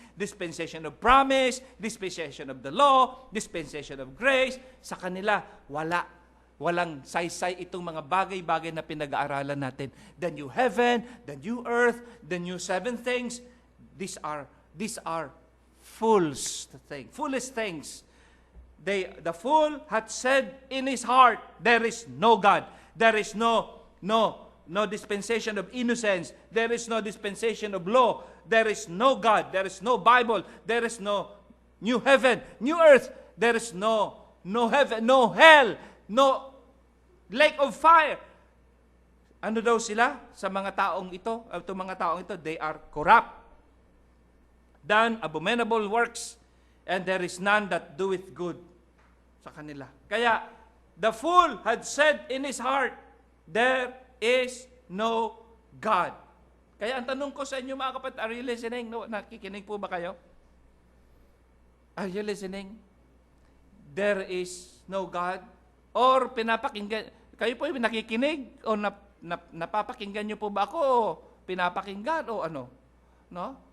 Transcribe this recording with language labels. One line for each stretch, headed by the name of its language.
English: Dispensation of promise, dispensation of the law, dispensation of grace.
Filipino: Sa kanila, walang saysay itong mga bagay-bagay na pinag-aaralan natin.
English: The new heaven, the new earth, the new 7 things. These are foolish things. The fool had said in his heart, there is no God. There is no dispensation of innocence. There is no dispensation of law. There is no God. There is no Bible. There is no new heaven, new earth. There is no heaven, no hell, no lake of fire.
Filipino: Ano daw sila sa mga taong ito? Itong mga taong ito,
English: they are corrupt, done abominable works, and there is none that doeth good
Filipino: sa kanila.
English: Kaya, the fool had said in his heart, there is no God.
Filipino: Kaya ang tanong ko sa inyo mga kapatid,
English: are you listening?
Filipino: No, nakikinig po ba kayo?
English: Are you listening? There is no God?
Filipino: Or pinapakinggan, kayo po yung nakikinig? O napapakinggan nyo po ba ako? O pinapakinggan? O ano? No?